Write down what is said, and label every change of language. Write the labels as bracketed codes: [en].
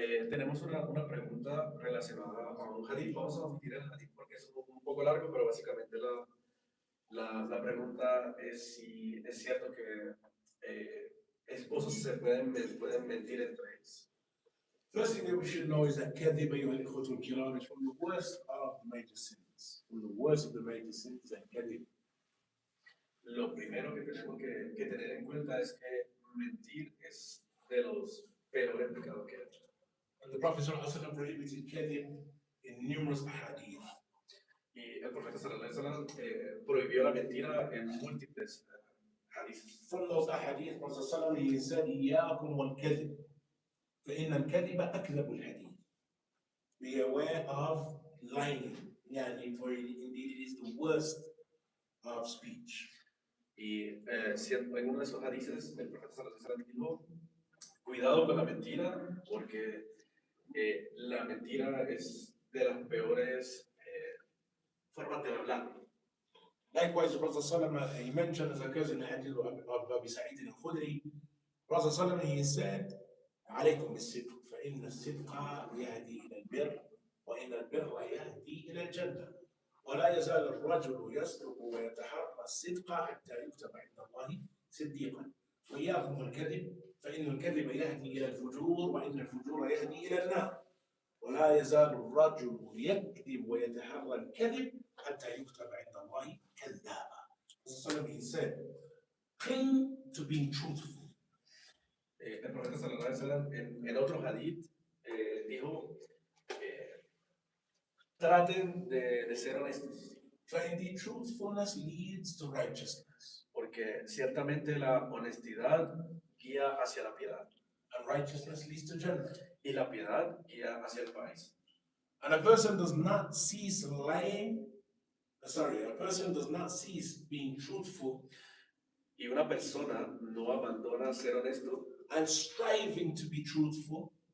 [es] Tenemos una pregunta relacionada a un hadith. Vamos a omitir el hadith porque es un poco largo, pero básicamente la pregunta es si es cierto que esposos se pueden mentir entre ellos. [en] First thing that we should know is that kadhib, [ar] أيها الإخوة الكرام, [en] is from the worst of the major sins. From the worst of the major sins is that kadhib. [es] Lo primero que tenemos que tener en cuenta es que mentir es de los peores pecados que hay. [en] And the Prophet ﷺ prohibited kadhib in numerous ahadith. [es] Y el profeta sallallahu alaihi wasallam prohibió la mentira en múltiples hadiths. [en] From those ahadith, Prophet ﷺ, he said, [ar] إياكم والكذب فإن الكذب أكذب الحديث. [en] Be aware of lying. Yani, for indeed it is the worst of speech. [es] Y en uno de esos hadiths, el profeta sallallahu alaihi wasallam dijo, cuidado con la mentira, porque la mentira es de las peores formas de hablar. [en] Likewise, the Prophet ﷺ, he mentioned, as occurs in the hadith of Abu Sa'id al-Khudri, Prophet ﷺ, he said, [ar] عليكم بالصدق فإن الصدق يهدي إلى البر وإن البر يهدي إلى الجنة ولا يزال الرجل يصدق ويتحرى الصدق حتى يكتب عند الله صديقا وإياكم والكذب فإن الكذب يهدي إلى الفجور وإن الفجور يهدي إلى النار ولا يزال الرجل يكذب ويتحرى الكذب حتى يكتب عند الله كذابا. [en] So he said, cling to being truthful. [es] El profeta sallallahu alaihi wasallam en otro hadith dijo, traten de ser honestos. [en] For indeed truthfulness leads to righteousness. [es] Porque ciertamente la honestidad guía hacia la piedad. [en] And righteousness leads to Jannah. [es] Y la piedad guía hacia el país. [en] And a person does not cease lying. A person does not cease being truthful. [es] Y una persona no abandona ser honesto. [en] And striving to be truthful.